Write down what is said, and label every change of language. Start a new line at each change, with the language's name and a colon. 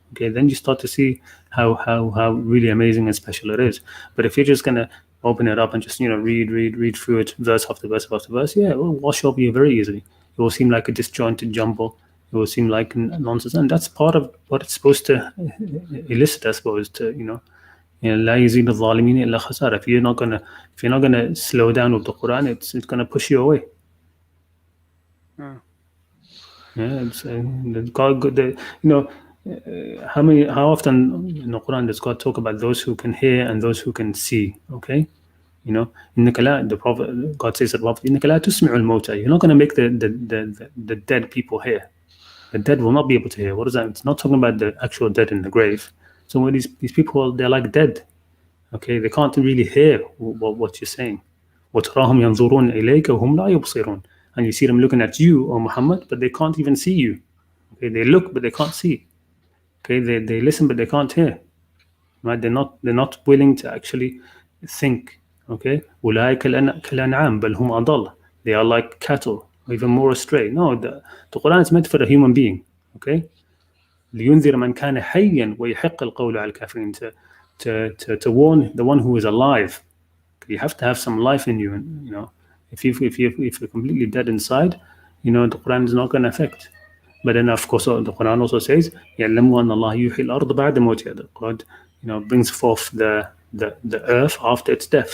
English: Okay, then you start to see how really amazing and special it is. But if you're just gonna open it up and just read through it verse after verse after verse, yeah, it will wash over you very easily. It will seem like a disjointed jumble. It will seem like nonsense, and that's part of what it's supposed to elicit, I suppose.
Arabic: لا يزيد الظالمين إلا خسارة.
English: If you're not gonna slow down with the Quran, it's gonna push you away. Yeah. Yeah, it's God. How often in the Quran does God talk about those who can hear and those who can see? Okay, the Prophet, God says that
Arabic: إنك لا تسمع الموتى.
English: You're not going to make the dead people hear. The dead will not be able to hear. What is that? It's not talking about the actual dead in the grave. So when these people, they're like dead. Okay, they can't really hear what you're saying.
Arabic: وتراهم ينظرون إليك وهم لا يبصرون.
English: And you see them looking at you, O Muhammad, but they can't even see you. Okay, they look, but they can't see. Okay, they listen, but they can't hear. Right? They're not willing to actually think.
Arabic: Okay, أولئك كالأنعام بل هم أضل.
English: They are like cattle, or even more astray. No, the Quran is meant for a human being.
Arabic: Okay, لينذر من كان حيا ويحق القول على الكافرين.
English: To warn the one who is alive. You have to have some life in you, and if you're completely dead inside, the Quran is not going to affect. But then, of course, the Quran also says,
Arabic: يَعْلَمُوا أَنَّ اللَّهَ يُحْيِي الْأَرْضَ بَعْدَ مَوْتِهَا.
English: God, brings forth the earth after its death.